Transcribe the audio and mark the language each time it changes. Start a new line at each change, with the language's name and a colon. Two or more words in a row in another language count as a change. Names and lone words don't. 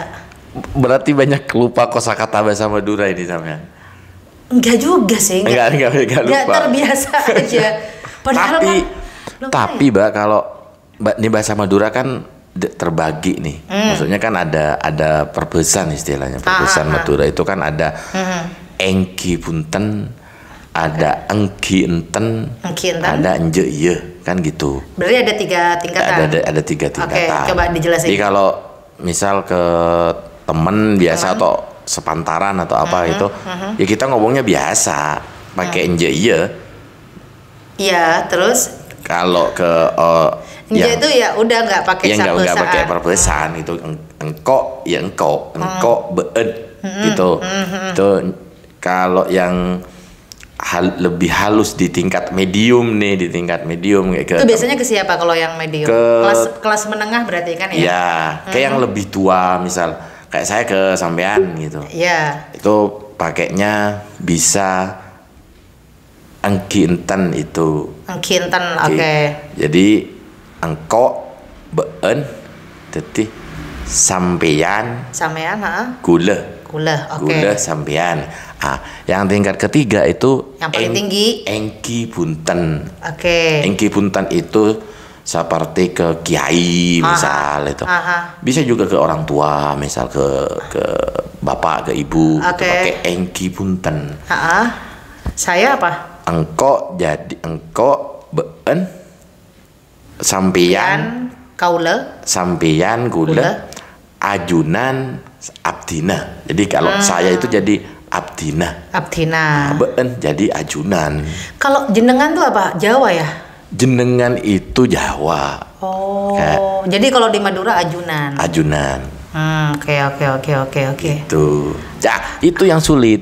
Indonesian: Berarti banyak lupa kosakata bahasa Madura ini sampean. Enggak juga sih. Enggak lupa. Enggak terbiasa aja. Padahal tapi Mbak, kalau ini bahasa Madura kan terbagi nih. Maksudnya kan ada perbesan istilahnya. Perbesan Madura itu kan ada
Madurese: engki punten,
Indonesian: ada
Madurese: engki enten,
Indonesian: ada
Madurese: enje iya,
Indonesian: kan gitu. Berarti ada 3 tingkatan. Ada 3 tingkatan. Oke, coba dijelasin. Jadi kalau misal ke temen biasa atau sepantaran atau apa itu, ya kita ngomongnya biasa, pakai
Madurese: enje iya.
Indonesian: Iya, terus kalau ke enje itu ya udah nggak pakai sapesaan. Nggak pakai perbesan itu
Madurese: engko ya engko beed
Indonesian: gitu. Itu kalau yang lebih halus di tingkat medium nih, kayak itu biasanya ke siapa kalau yang medium? Kelas menengah berarti kan ya? Ya, kayak yang lebih tua misal kayak saya ke sampean gitu. Iya. Itu pakainya bisa
Madurese: engki enten
Indonesian: itu.
Madurese: Engki enten,
Indonesian: oke. Jadi
Madurese: engko been
Indonesian: jadi
Madurese: sampean gula,
Indonesian: oke.
Madurese: Gula sampean.
Indonesian: Yang tingkat ketiga itu yang paling tinggi
Madurese: engki punten.
Indonesian: Oke.
Madurese: Engki punten
Indonesian: itu seperti ke kiai misal itu. Bisa juga ke orang tua, misal ke bapak, ke ibu, itu pakai
Madurese: engki punten.
Indonesian: Saya apa?
Madurese: Engko been sampeyan gula ajunan abdina.
Indonesian: Jadi kalau saya itu jadi abdina. Been jadi ajunan. Kalau jenengan tuh apa? Jawa ya? Jenengan itu Jawa. Jadi kalau di Madura ajunan. Oke. Itu. Ya, itu yang sulit.